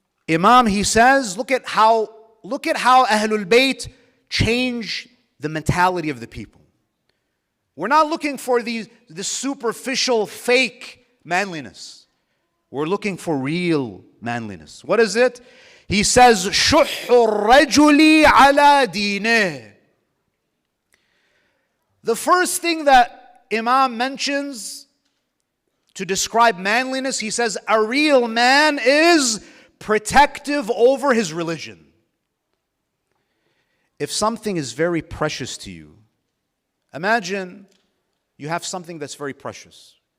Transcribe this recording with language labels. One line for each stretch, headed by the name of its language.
English: Imam, he says, look at how Ahlul Bayt change the mentality of the people. We're not looking for this superficial, fake manliness. We're looking for real manliness. What is it? He says,
Arabic: شُحُّ الرَّجُلِ عَلَى دِينِهِ.
English: The first thing that Imam mentions to describe manliness, he says, a real man is protective over his religion. If something is very precious to you, imagine you have something that's very precious.